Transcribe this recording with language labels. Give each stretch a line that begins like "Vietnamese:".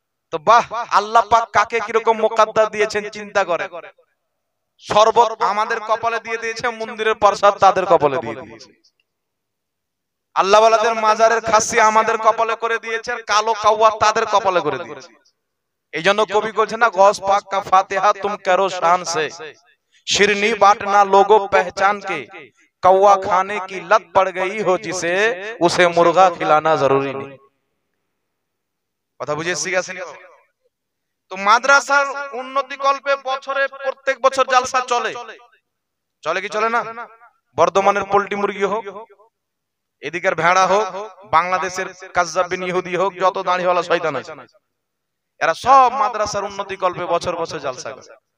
Bangla: তো বাহ, আল্লাহ পাক কাকে কিরকম মুকদ্দার দিয়েছেন চিন্তা করে। শরবত আমাদের কপালে দিয়ে দিয়েছে, মন্দিরের প্রসাদ তাদের কপালে দিয়ে দিয়েছে। আল্লাহ ওয়ালাদের মাজারের খাসি আমাদের কপালে করে দিয়েছে, আর কালো কাওয়া তাদের কপালে করে দিয়েছে। এই জন্য কবি বলছে না,
Hindi: গৌস পাক কা ফাতিহা তুম করো শান সে, शिरनी बांटना लोगों पहचान के, कौवा खाने की लत पड़ गई हो जिसे, उसे मुर्गा खिलाना जरूरी नहीं।
Bangla: কথা বুঝেছি গেছেন? তো মাদ্রাসার উন্নতি কল্পে বছরে প্রত্যেক বছর জালসা চলে, চলে কি চলে না? বর্ধমানের পোল্ট্রি মুরগি হোক, এদিকের ভেড়া হোক, বাংলাদেশের কাজ্জাব বিন ইহুদি হোক, যত দাড়িওয়ালা শয়তান আছে, এরা সব মাদ্রাসার উন্নতি কল্পে বছর বছর জালসা করে।